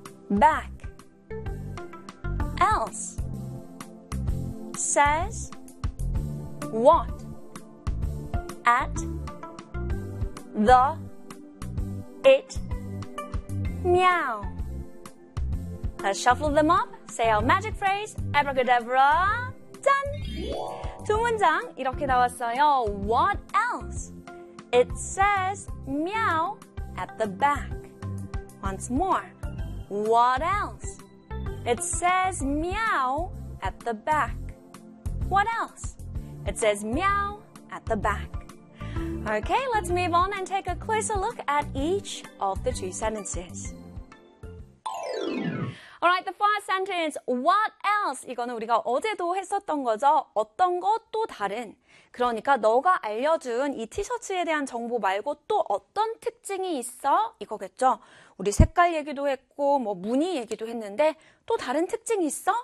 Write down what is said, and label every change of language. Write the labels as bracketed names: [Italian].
[English] Back. Else. Says. What. At, the, it, meow. Let's shuffle them up, say our magic phrase, abracadabra, done! [Korean] 두 문장 이렇게 나왔어요. [English] What else? It says meow at the back. Once more. What else? It says meow at the back. What else? It says meow at the back. Okay, let's move on and take a closer look at each of the two sentences. Alright, the first sentence, what else? [Korean] 이거는 우리가 어제도 했었던 거죠. 어떤 거 또 다른. 그러니까 너가 알려준 이 티셔츠에 대한 정보 말고 또 어떤 특징이 있어? 이거겠죠. 우리 색깔 얘기도 했고 뭐 무늬 얘기도 했는데 또 다른 특징이 있어?